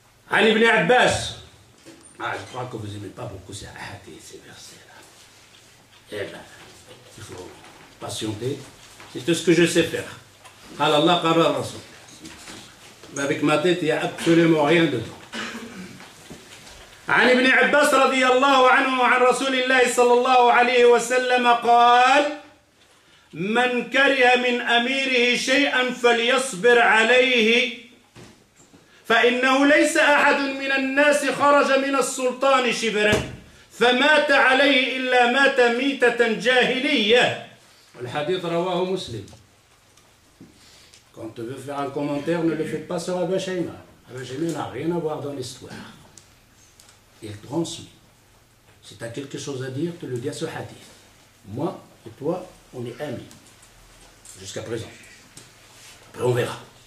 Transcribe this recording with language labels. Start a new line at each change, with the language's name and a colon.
French: Ali ibn Abbas. Ah, je crois que vous n'aimez pas beaucoup ces hadiths, ces versets-là. Eh bien, il faut patienter. C'est tout ce que je sais faire.
Arabic: Allah qala Rasoul.
French: Mais avec ma tête, il n'y a absolument rien dedans.
Arabic: Ali ibn Abbas, radiyallahu anhu, an Rasulillahi sallallahu alayhi wa sallam, قال: من كره من أميره شيئا فليصبر عليه فإنه ليس أحد من الناس خرج من السلطان شبرا فمات عليه إلا مات ميتة جاهلية. الحديث رواه مسلم.
French: Quand tu veux faire un commentaire, ne le fais pas sur Abu Shayma. Abu Shayma n'a rien à voir dans l'histoire. Il transmet. Si tu as quelque chose à dire, tu le dis à ce hadith. Moi et toi, on est amis. Jusqu'à présent. Après, on verra.